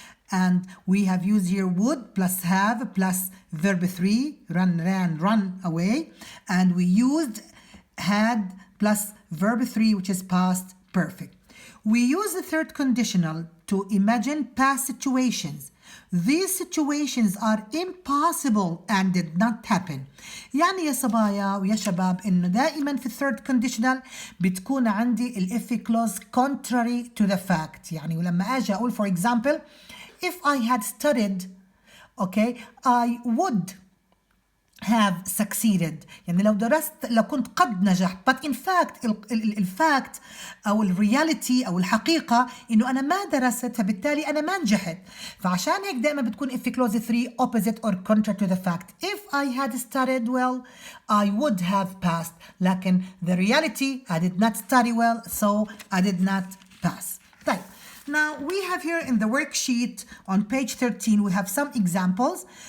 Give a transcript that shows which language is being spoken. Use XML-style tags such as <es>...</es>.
<en>And we have used here would plus have plus verb 3, ran, run away. And we used had plus verb 3, which is past perfect. We use the third conditional to imagine past situations. These situations are impossible and did not happen.</en> <ar>يعني يا صبايا ويا شباب إنه دائما في الثيرد conditional بتكون عندي الإف clause</ar> <en>contrary to the fact.</en> <ar>يعني ولما أجي أقول</ar> <en>for example, if I had studied, okay, I would have succeeded.</en> <ar>يعني لو درست لكنت قد نجحت.</ar> <en>but in fact</en> <ar>الفاكت أو الرياليتي أو الحقيقة إنه أنا ما درست فبالتالي أنا ما نجحت. فعشان هيك دائما بتكون</ar> <en>if clause 3 opposite or contrary to the fact. If I had studied well I would have passed.</en> <ar>لكن</ar> <en>the reality I did not study well so I did not pass.</en> <ar>طيب.</ar> <en>Now we have here in the worksheet on page 13 we have some examples.</en>